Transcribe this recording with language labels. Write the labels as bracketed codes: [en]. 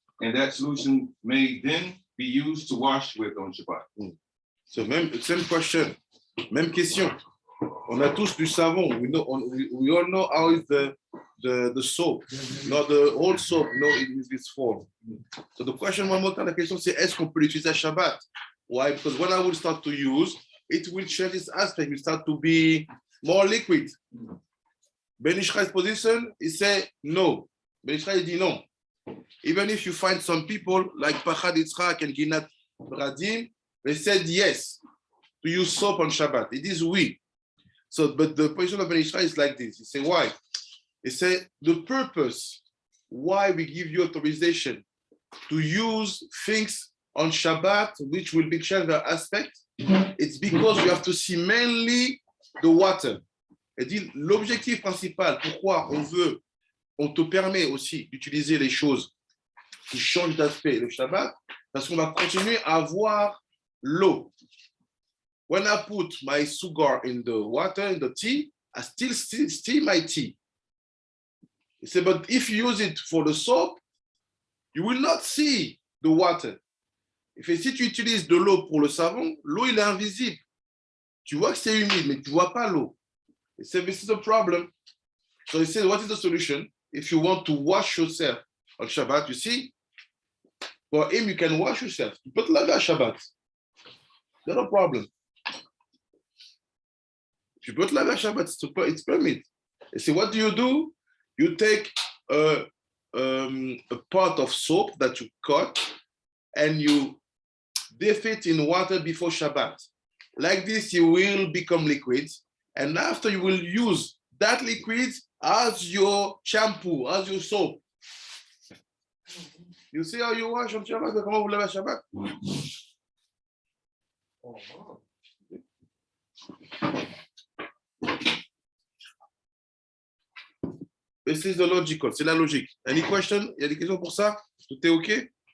[en] and that solution may then be used to wash with on Shabbat. So same question, [fr] même question. On a tous du savon. [en] We all know how is the soap, not the whole soap, in this form. So the question, one more time, [fr] la question c'est est-ce qu'on peut l'utiliser à Shabbat? [en] Why? Because when I will start to use, it will change its aspect. It will start to be more liquid. Ben Ish Chai's position, he said no. [fr] Ben Ish Chai dit non. [en] Even if you find some people like Pachad Yitzchak and Ginat Radim, they said yes to use soap on Shabbat. It is we. So, but the position of Ben Ish Chai is like this. He said why? He said the purpose why we give you authorization to use things on Shabbat, which will be changed their aspect, it's because you have to see mainly the water. [fr] Et dit l'objectif principal, pourquoi on te permet aussi d'utiliser les choses qui changent d'aspect le Shabbat, parce qu'on va continuer à avoir l'eau. [en] When I put my sugar in the water, in the tea, I still my tea. He said, but if you use it for the soap, you will not see the water. [fr] Il fait, si tu utilises de l'eau pour le savon, l'eau, il est invisible. Tu vois que c'est humide, mais tu ne vois pas l'eau. [en] He said, this is a problem. So he said, what is the solution? If you want to wash yourself on Shabbat, you see, for him, you can wash yourself. [fr] Tu peux te laver à Shabbat. [en] Not a problem. [fr] Tu peux te laver à Shabbat, [en] it's permit. He said, what do? You take a pot of soap that you cut and you dip it in water before Shabbat. Like this, you will become liquid. And after you will use that liquid as your shampoo, as your soap. You see how you wash on Shabbat? [fr] Comment vous lavez à Shabbat? [en] This is the logical, [fr] c'est la logique. [en] Any question? [fr] Il y a des questions pour ça? Tout est OK?